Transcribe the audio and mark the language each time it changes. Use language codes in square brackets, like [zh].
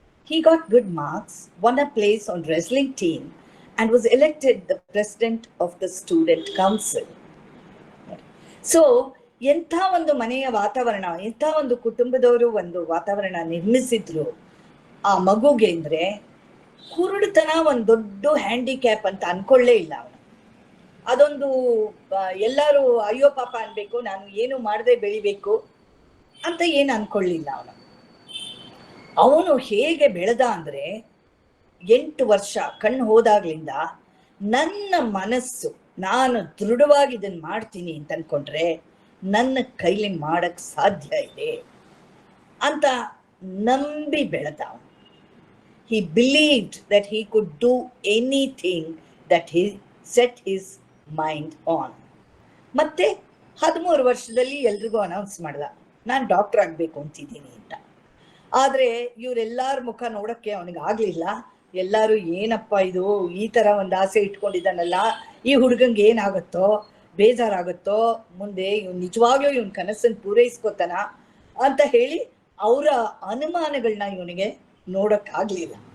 [en] He got good marks, won a place on wrestling team, and was elected the president of the student council. [kn] So, ಎಂಥ ಒಂದು ಮನೆಯ ವಾತಾವರಣ, ಎಂಥ ಒಂದು ಕುಟುಂಬದವರು ಒಂದು ವಾತಾವರಣ ನಿರ್ಮಿಸಿದ್ರು ಆ ಮಗುಗೆ ಅಂದ್ರೆ, ಕುರುಡುತನ ಒಂದು ದೊಡ್ಡ ಹ್ಯಾಂಡಿಕ್ಯಾಪ್ ಅಂತ ಅನ್ಕೊಳ್ಳೇ ಇಲ್ಲ ಅವನು. ಅದೊಂದು ಎಲ್ಲರೂ ಅಯ್ಯೋ ಪಾಪ ಅನ್ಬೇಕು, ನಾನು ಏನು ಮಾಡದೆ ಬೆಳಿಬೇಕು ಅಂತ ಏನು ಅನ್ಕೊಳ್ಳಿಲ್ಲ ಅವನು. ಅವನು ಹೇಗೆ ಬೆಳೆದ ಅಂದ್ರೆ, 8 ವರ್ಷ ಕಣ್ಣು ಹೋದಾಗ್ಲಿಂದ ನನ್ನ ಮನಸ್ಸು ನಾನು ದೃಢವಾಗಿ ಇದನ್ನ ಮಾಡ್ತೀನಿ ಅಂತ ಅನ್ಕೊಂಡ್ರೆ ನನ್ನ ಕೈಲಿ ಮಾಡಕ್ ಸಾಧ್ಯ ಇದೆ ಅಂತ ನಂಬಿ ಬೆಳೆದ ಅವನು. [en] He believed that he could do anything that he set his mind on. [kn] ಮತ್ತೆ 13 ವರ್ಷದಲ್ಲಿ ಎಲ್ರಿಗೂ ಅನೌನ್ಸ್ ಮಾಡ್ದ, ನಾನು ಡಾಕ್ಟರ್ ಆಗ್ಬೇಕು ಅಂತಿದ್ದೀನಿ ಅಂತ. ಆದ್ರೆ ಇವರೆಲ್ಲಾರ ಮುಖ ನೋಡಕ್ಕೆ ಅವನಿಗೆ ಆಗ್ಲಿಲ್ಲ. ಎಲ್ಲಾರು ಏನಪ್ಪ ಇದು, ಈ ತರ ಒಂದು ಆಸೆ ಇಟ್ಕೊಂಡಿದ್ದಾನಲ್ಲ, ಈ ಹುಡುಗಂಗೆ ಏನಾಗುತ್ತೋ, ಬೇಜಾರಾಗುತ್ತೋ, ಮುಂದೆ ಇವ್ನು ನಿಜವಾಗ್ಲೂ ಇವನ್ ಕನಸನ್ನು ಪೂರೈಸ್ಕೋತಾನ ಅಂತ ಹೇಳಿ ಅವರ ಅನುಮಾನಗಳನ್ನ ಇವನಿಗೆ ನೋಡಕ್ ಆಗ್ಲಿಲ್ಲ.